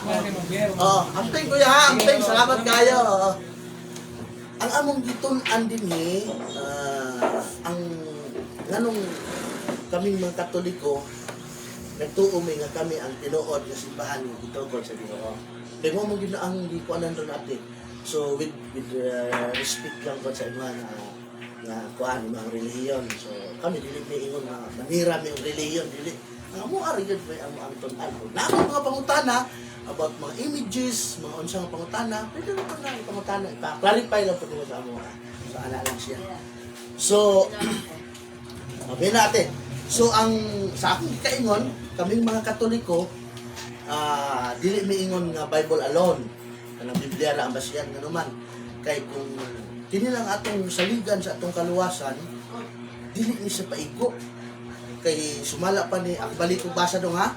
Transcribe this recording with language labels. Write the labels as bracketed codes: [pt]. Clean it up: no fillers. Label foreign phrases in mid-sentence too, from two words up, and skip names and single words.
[ceb] Amping kuya ha, amping, salamat kayo. Ang among gitun-an din ang nganong kaming mga Katoliko, nagtuo may nga kami ang tinuod nga simbahan nga gitugod sa Ginoo. Kaya mo mong ang gikuanan ron natin. So [en] with respect [ceb] lang po sa mga nga kuan mga relihiyon. So kami dili ni ingon na manira mi ang relihiyon dili. Ang amo ari gid may amo ang tun-an. Na mga pangutana about mga images, mga unsang pangutana, pwede rin na ang pangutana. Clarify lang po ito sa amo. So ana lang siya. [tl] So sabi natin. [ceb] So ang sa akong kaingon, kaming mga Katoliko, dili miingon nga [en] Bible alone. [ceb] Kanang Biblia ra ang basihan nga naman. Kay kung kini lang atong saligan sa atong kaluwasan, dili ni sa paigo. Kay sumala pa ni ang balik ko basa dong ha.